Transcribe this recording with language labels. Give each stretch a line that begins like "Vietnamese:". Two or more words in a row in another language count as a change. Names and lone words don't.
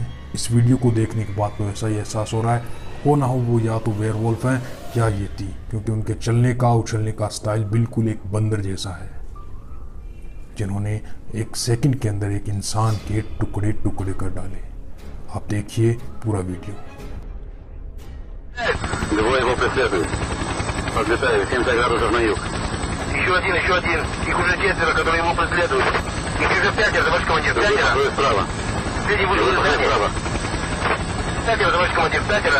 Hindi: इस वीडियो को देखने के बाद तो ऐसा ही एहसास हो रहा है, हो ना हो वो या तो वेयरवुल्फ हैं या येती, क्योंकि उनके चलने का उछलने का स्टाइल बिल्कुल एक बंदर जैसा है, जिन्होंने एक सेकंड के अंदर एक इंसान के टुकड़े टुकड़े कर डाले। आप देखिए पूरा वीडियो।
Russian: Двое его преследуют. Подлетаю, 70 градусов на юг. Еще один. Их уже 4, которые его преследуют. Их уже 5, товарищ командир. 5 справа. Последний вышел из здания. Сталкер, товарищ командир, сталкера.